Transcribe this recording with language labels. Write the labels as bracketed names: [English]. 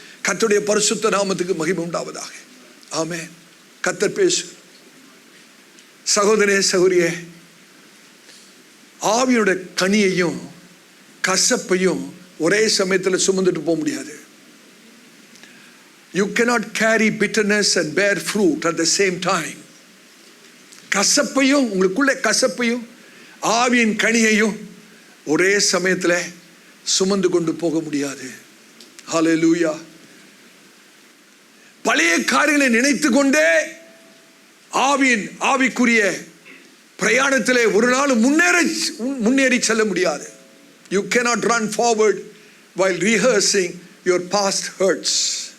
[Tamil] கர்த்தருடைய பரிசுத்த நாமத்துக்கு மகிமை உண்டாவதாக. ஆமென். கர்த்தர் பேசு. சகோதரனே சகோதரியே, ஆவியோட கனியையும் கசப்பையும் ஒரே சமயத்தில் சுமந்துட்டு போக முடியாது. [English] You cannot carry bitterness and bear fruit at the same time. [Tamil] கசப்பையும் உங்களுக்குள்ளே கசப்பையும் ஆவியின் கனியையும் ஒரே சமயத்தில் சுமந்து கொண்டு போக முடியாது. ஹல்லேலூயா. பழைய காரியங்களை நினைத்து கொண்டே ஆவிக்குரிய பிரயாணத்திலே ஒரு நாள் முன்னேறி செல்ல முடியாது. [English] You cannot run forward while rehearsing your past hurts.